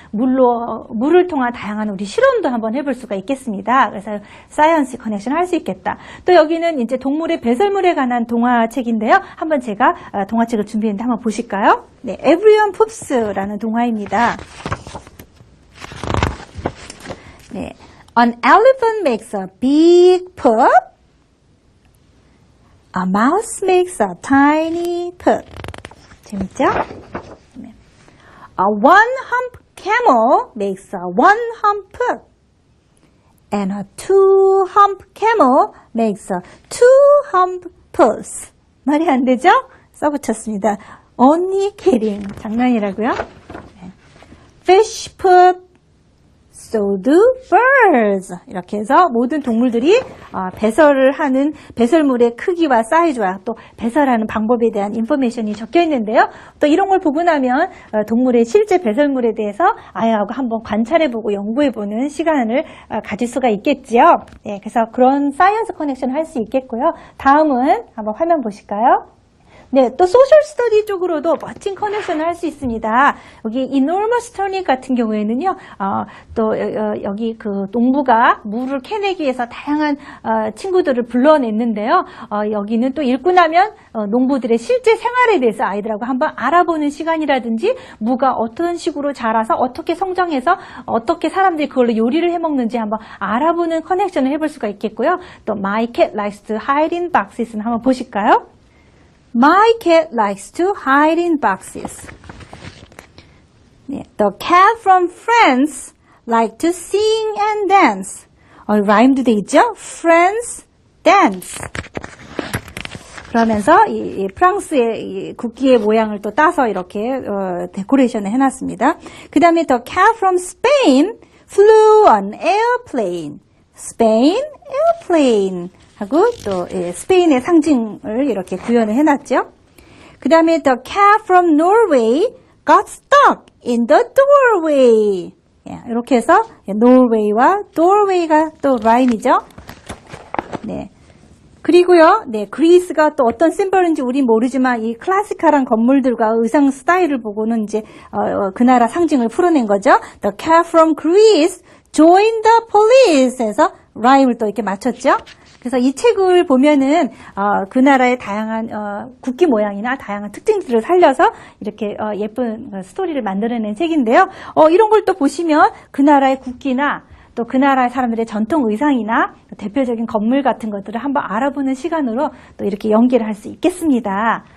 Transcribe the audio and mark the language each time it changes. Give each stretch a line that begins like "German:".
Korean: 물을 통한 다양한 우리 실험도 한번 해볼 수가 있겠습니다. 그래서 사이언스 커넥션 할 수 있겠다. 또 여기는 이제 동물의 배설물에 관한 동화책인데요. 한번 제가 동화책을 준비했는데 한번 보실까요? 네, Everyone Poops라는 동화입니다.
English: 네, An elephant makes a big poop. A mouse makes a tiny poop.
Korean: 재밌죠? 네.
English: A one-hump camel makes a one-hump poop. And a two-hump camel makes a two-hump puss.
Korean: 말이 안 되죠? 써붙였습니다.
English: Only kidding.
Korean: 장난이라고요? 네.
English: Fish poop, so do birds.
Korean: 이렇게 해서 모든 동물들이 배설을 하는 배설물의 크기와 사이즈와 또 배설하는 방법에 대한 인포메이션이 적혀 있는데요. 또 이런 걸 보고 나면 동물의 실제 배설물에 대해서 아이하고 한번 관찰해보고 연구해보는 시간을 가질 수가 있겠지요. 네, 그래서 그런 사이언스 커넥션을 할 수 있겠고요. 다음은 한번 화면 보실까요? 네, 또 소셜 스터디 쪽으로도 멋진 커넥션을 할 수 있습니다. 여기 enormous turnip 같은 경우에는요, 또 여기 그 농부가 물을 캐내기 위해서 다양한 친구들을 불러냈는데요. 여기는 또 읽고 나면 농부들의 실제 생활에 대해서 아이들하고 한번 알아보는 시간이라든지 무가 어떤 식으로 자라서 어떻게 성장해서 어떻게 사람들이 그걸로 요리를 해먹는지 한번 알아보는 커넥션을 해볼 수가 있겠고요. 또 My cat likes to hide in boxes는 한번 보실까요?
English: My cat likes to hide in boxes. The cat from Friends like to sing and dance.
Korean: 라임도 돼 있죠? Friends, dance. 그러면서 이 프랑스의 이 국기의 모양을 또 따서 이렇게 데코레이션을 해놨습니다. 그 다음에
English: The cat from Spain flew an airplane. Spain, airplane.
Korean: 하고 또 스페인의 상징을 이렇게 구현을 해놨죠.
English: 그 다음에 The cat from Norway got stuck in the doorway.
Korean: 이렇게 해서 노르웨이와 doorway가 또 라임이죠. 네. 그리고요, 네, 그리스가 또 어떤 심벌인지 우린 모르지만 이 클래시컬한 건물들과 의상 스타일을 보고는 이제 그 나라 상징을 풀어낸 거죠.
English: The cat from Greece joined the police
Korean: 해서 라임을 또 이렇게 맞췄죠. 그래서 이 책을 보면은 그 나라의 다양한 국기 모양이나 다양한 특징들을 살려서 이렇게 예쁜 스토리를 만들어낸 책인데요. 이런 걸 또 보시면 그 나라의 국기나 또 그 나라의 사람들의 전통 의상이나 대표적인 건물 같은 것들을 한번 알아보는 시간으로 또 이렇게 연계를 할 수 있겠습니다.